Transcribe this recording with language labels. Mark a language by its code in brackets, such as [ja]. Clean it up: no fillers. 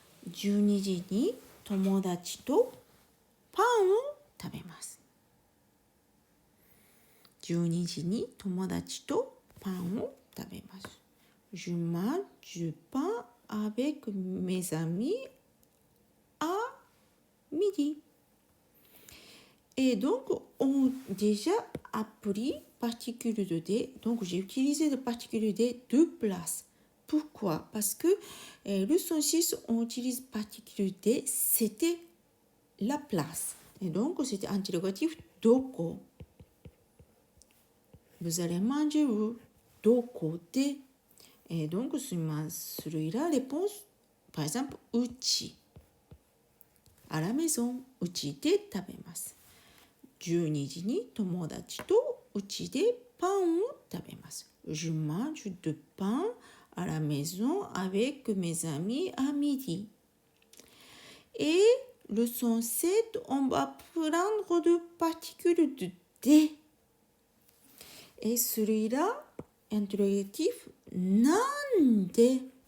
[ja] 12時に友達とパンを食べます。 12時に友達とパンを食べます。 [fr] Je mange du pain avec mes amis à midi. Et donc, on a déjà appris particules de D. Donc, j'ai utilisé les particules de deux places. Pourquoi? Parce que leçon 6, on utilise particules D, c'était la place. Et donc, c'était interrogatif doko. Vous allez manger où? Doko de. Et donc, celui-là, réponse, par exemple, uchi. À la maison, [ja] uchi de tabemasu. 12時に友達とうちでパンを食べます。 [fr] Je mange du pain à la maison avec mes amis à midi. Et leçon 7, on va prendre de particules de D. Et celui-là, interrogatif, なんで